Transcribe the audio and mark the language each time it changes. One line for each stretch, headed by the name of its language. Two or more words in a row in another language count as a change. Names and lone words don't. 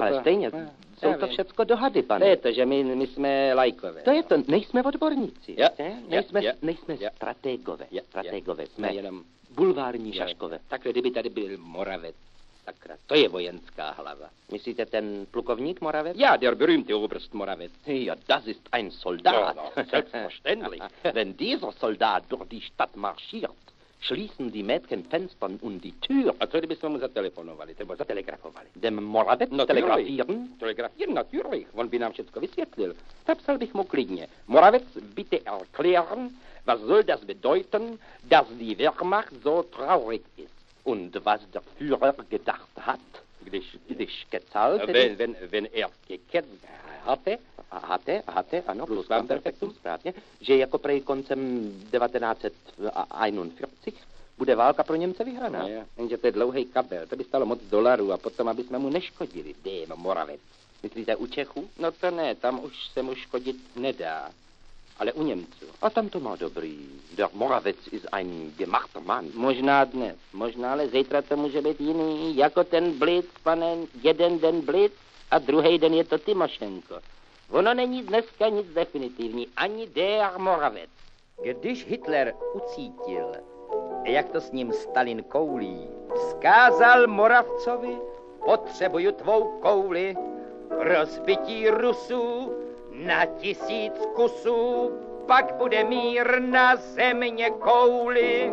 Czech: Ale stejně, jsou to všecko dohady, pane. To je to, že my jsme lajkové. To je to, nejsme odborníci. Jo, Nejsme jo. strategové. Jsme jenom bulvární šaškové. Takhle, kdyby tady byl Moravec, sakra, to je vojenská hlava. Myslíte ten plukovník Moravec?
German: Ja, der berühmte Oberst Moravec. Ja, das ist ein Soldat. Ja, selbstverständlich. Wenn dieser Soldat durch die Stadt marschiert, schließen die Mädchen Fenster und die Tür.
Czech: A co kdybychom mu zatelefonovali, nebo zatelegrafovali?
German: Dem Moravec telegrafieren? Telegrafieren, natürlich.
Czech: On by nám všechno vysvětlil. Napsal bych mu klidně.
German: Moravec, bitte erklären, was soll das bedeuten, dass die Wehrmacht so traurig ist. Und was der Führer gedacht hat,
Czech: když kecal,
German: Wenn er geketzt hatte,
Czech: ano, plus vám perfektum, správně, že jako prej koncem 1941 bude válka pro Němce vyhraná. No, jenže to je dlouhý kabel, to by stalo moc dolarů a potom, aby jsme mu neškodili. Dejme, Moravec. Myslíte u Čechů? No to ne, tam už se mu škodit nedá. Ale u Němců. A tam to má dobrý.
German: Der Moravec ist ein gemachter Mann.
Czech: Možná dnes, možná, ale zítra to může být jiný. Jako ten Blitz, pane, jeden den Blitz a druhý den je to Tymošenko. Ono není dneska nic definitivní, ani
German: der Moravec.
Czech: Když Hitler ucítil, jak to s ním Stalin koulí, vzkázal Moravcovi, potřebuju tvou kouli, rozbití Rusů na 1000 kusů, pak bude mír na země kouli.